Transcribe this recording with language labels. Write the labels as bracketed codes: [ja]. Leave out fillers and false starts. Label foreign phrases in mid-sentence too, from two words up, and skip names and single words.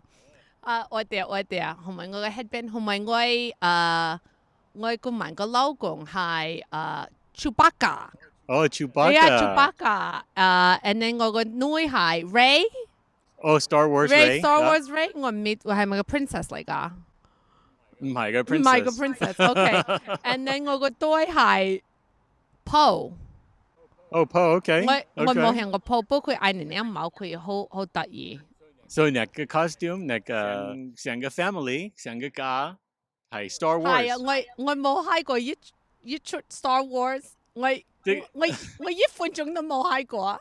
[yue] 我哋同埋我嘅 headband， 同埋我個名個老公係 Chewbacca。哦 ，Chewbacca。 Yeah，Chewbacca。 [en] and then [yue] 我個女係 Ray。哦 ，Star Wars Ray。Star Wars Ray，我唔係咪個 princess 嚟㗎？唔係個 princess。唔係個 princess。OK。 [en] and then [yue] 我個堆係 Poe。哦 ，Poe，OK。我冇聽過 Poe，不過佢嗌人哋貓，佢好得意。 So 那個 costume， 那個成個 family， 成個家係 Star Wars。係啊，我冇睇過一出 Star Wars， 我一分鐘都冇睇過。